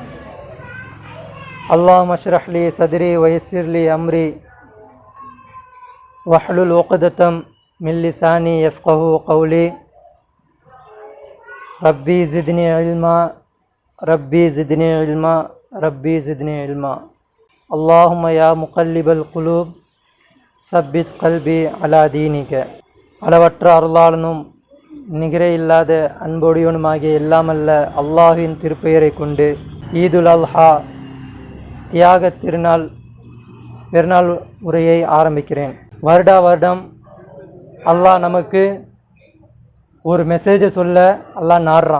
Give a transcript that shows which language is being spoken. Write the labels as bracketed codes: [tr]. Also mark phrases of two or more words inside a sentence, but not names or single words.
[ar] اللهم اشرح لي صدري ويسر لي أمري واحلل عقدة من لساني يفقهوا قولي. ربي زدني علما ربي زدني علما ربي زدني علما. اللهم يا مقلب القلوب ثبت قلبي على دينك. [ta] அளவற்ற அருளாளனும் நிகரே இல்லாத அன்பொடியனுமாகிய எல்லாமல்ல அல்லாஹ்வின் திருப்பெயரை கொண்டு [ar] عيد الأضحى [ta] தியாக திருநாள் பெருநாள் உரையை ஆரம்பிக்கிறேன். வருடா வருடம் அல்லாஹ் நமக்கு ஒரு மெசேஜை சொல்ல அல்லாஹ் நாடுறான்.